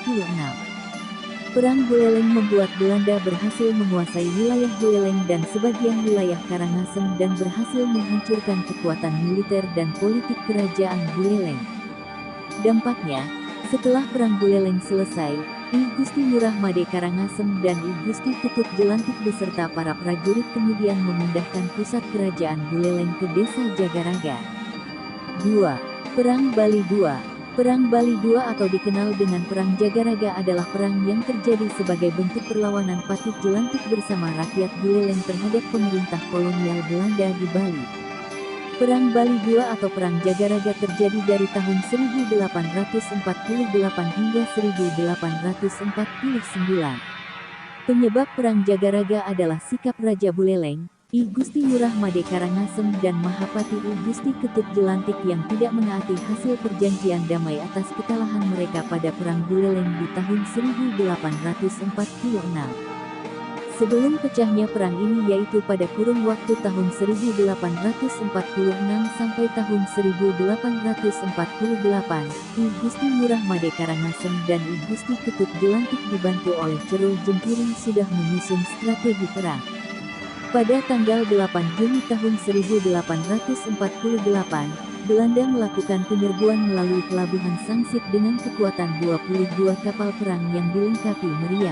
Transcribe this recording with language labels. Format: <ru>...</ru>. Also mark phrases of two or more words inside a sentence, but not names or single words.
<id>Perang Buleleng membuat Belanda berhasil menguasai wilayah Buleleng dan sebagian wilayah Karangasem dan berhasil menghancurkan kekuatan militer dan politik Kerajaan Buleleng. Dampaknya, setelah Perang Buleleng selesai, I Gusti Ngurah Made Karangasem dan I Gusti Ketut Jelantik beserta para prajurit kemudian memindahkan pusat Kerajaan Buleleng ke Desa Jagaraga. 2. Perang Bali II. Perang Bali II atau dikenal dengan Perang Jagaraga adalah perang yang terjadi sebagai bentuk perlawanan Patih Jelantik bersama rakyat Buleleng terhadap pemerintah kolonial Belanda di Bali. Perang Bali II atau Perang Jagaraga terjadi dari tahun 1848 hingga 1849. Penyebab Perang Jagaraga adalah sikap Raja Buleleng, I Gusti Ngurah Made Karangasem dan Mahapati I Gusti Ketut Jelantik yang tidak menaati hasil perjanjian damai atas kekalahan mereka pada Perang Buleleng di tahun 1846. Sebelum pecahnya perang ini yaitu pada kurun waktu tahun 1846 sampai tahun 1848, I Gusti Ngurah Made Karangasem dan I Gusti Ketut Jelantik dibantu oleh Cerul Jempiring sudah menyusun strategi perang. Pada tanggal 8 Juni tahun 1848, Belanda melakukan penyerbuan melalui pelabuhan Sangsit dengan kekuatan 22 kapal perang yang dilengkapi meriam.</id>